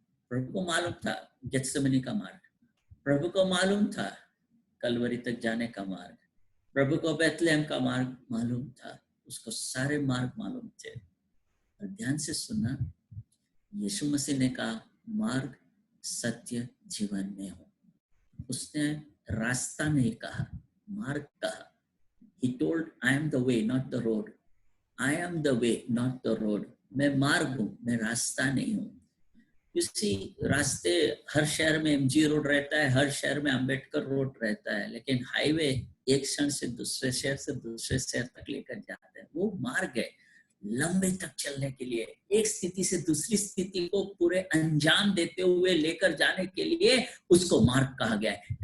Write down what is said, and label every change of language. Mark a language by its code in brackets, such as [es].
[hi] प्रभु को मालूम था गेत्सेमनी का मार्ग, प्रभु को मालूम था कलवरी तक जाने का मार्ग, प्रभु को बेथलेहम का मार्ग मालूम था, उसको सारे मार्ग मालूम थे. और ध्यान से सुनना, यीशु मसीह ने कहा मार्ग सत्य जीवन में हो. उसने रास्ता नहीं कहा, मार्ग कहा. [en] He told, I am the way, not the road. I am the way, not the road. [hi] मैं मार्ग हूँ, मैं रास्ता नहीं हूँ. इसी रास्ते हर शहर में एमजी रोड रहता है, हर शहर में अंबेडकर रोड रहता है, लेकिन हाईवे एक शहर से दूसरे शहर से दूसरे शहर तक लेकर जाता है. वो मार्ग है लंबे तक चलने के लिए, एक स्थिति से दूसरी स्थिति को पूरे अंजाम देते हुए लेकर जाने के लिए उसको मार्ग कहा गया है.